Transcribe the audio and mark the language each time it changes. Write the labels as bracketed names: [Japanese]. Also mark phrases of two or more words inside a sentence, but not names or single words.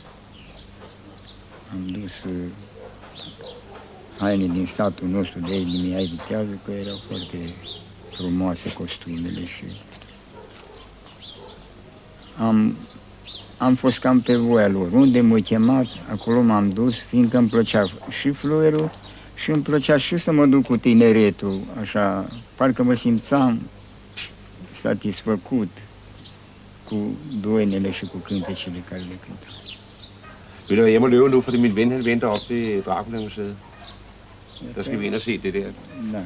[Romanian] Am dus haine din statul nostru de aici, din Mihai Viteazu, că erau foarte frumoase costumele și am fost cam pe voia lor. Unde m-au chemat, acolo m-am dus, fiindcă îmi plăcea și fluierul și îmi plăcea și să mă duc cu tineretul, așa, parcă mă simțeam satisfăcut cu doinele și cu cântecele care le cântam. [Danish] Ved du hvad, jeg må løbe nu, fordi min ven han venter op ved Dracula-museet. Der skal vi ind og se det der. [Romanian] Da.